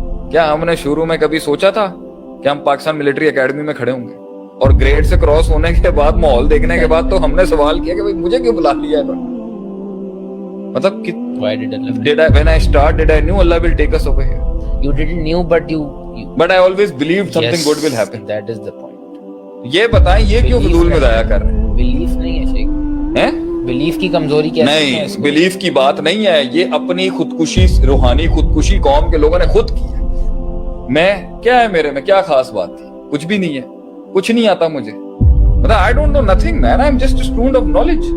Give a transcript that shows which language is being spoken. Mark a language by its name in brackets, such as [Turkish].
[Urdu] کیا ہم نے شروع میں کبھی سوچا تھا کہ ہم پاکستان ملٹری اکیڈمی میں کھڑے ہوں گے؟ اور گریڈ سے کراس ہونے کے بعد، ماحول دیکھنے کے بعد تو ہم نے سوال کیا کہ بھائی مجھے کیوں بلا لیا ہے؟ مطلب [English] when I start did I knew Allah will take us over here? You didn't knew but I always believed something good will happen. That is the point. [Urdu] یہ بتائیں یہ کیوں فضول میں ضائع کر رہے ہیں؟ بلیف نہیں ہے شیخ، بلیف کی کمزوری کیا ہے؟ نہیں، بلیف کی بات نہیں ہے، یہ اپنی خودکشی، روحانی خودکشی قوم کے لوگوں نے خود کی ہے. میں کیا ہے، میرے میں کیا خاص بات تھی؟ کچھ بھی نہیں ہے، کچھ نہیں آتا مجھے، مطلب [English] I don't know nothing man, I'm just a student of knowledge.